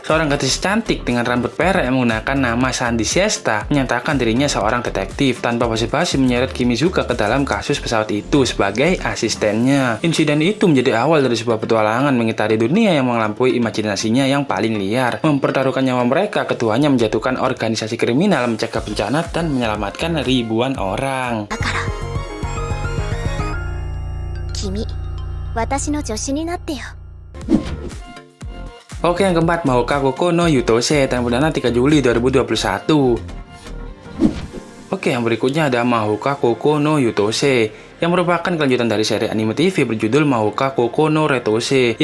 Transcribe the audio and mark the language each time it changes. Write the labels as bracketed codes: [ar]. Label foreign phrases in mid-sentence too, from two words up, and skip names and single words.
[id] Seorang gadis cantik dengan rambut perek yang menggunakan nama Sandy Siesta menyatakan dirinya seorang detektif tanpa basa-basi menyeret Kimizuka ke dalam kasus pesawat itu sebagai asistennya. Insiden itu menjadi awal dari sebuah petualangan mengitari dunia yang melampaui imajinasinya yang paling liar. Mempertaruhkan nyawa mereka, keduanya menjatuhkan organisasi kriminal, mencegah bencana dan menyelamatkan ribuan orang. [ja] 君、私の助手になってよ. [id] Oke, yang keempat, Mahoka Koko no Yutose yang perdana 3 Juli 2021. Oke, yang berikutnya ada Mahoka Koko no Yutose yang merupakan kelanjutan dari seri anime TV berjudul Mahoka Koko no Retose.